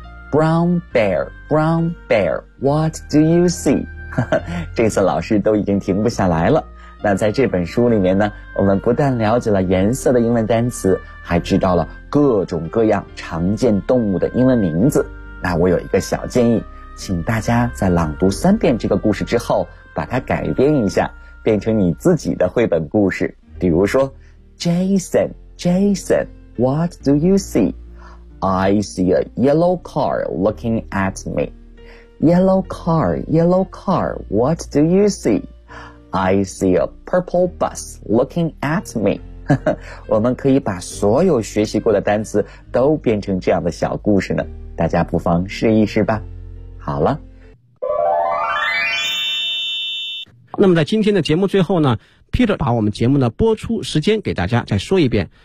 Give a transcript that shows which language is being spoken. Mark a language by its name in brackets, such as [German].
[English] Brown bear, brown bear, what do you see? [Chinese] 这次老师都已经停不下来了。那在这本书里面呢，我们不但了解了颜色的英文单词，还知道了各种各样常见动物的英文名字。那我有一个小建议，请大家在朗读三遍这个故事之后，把它改编一下，变成你自己的绘本故事。比如说 [English] Jason, Jason, what do you see? I see a yellow car looking at me. Yellow car, yellow car, what do you see? I see a purple bus looking at me. [Chinese] 我们可以把所有学习过的单词都变成这样的小故事呢，大家不妨试一试吧。好了，那么在今天的节目最后呢， Peter 把我们节目的播出时间给大家再说一遍。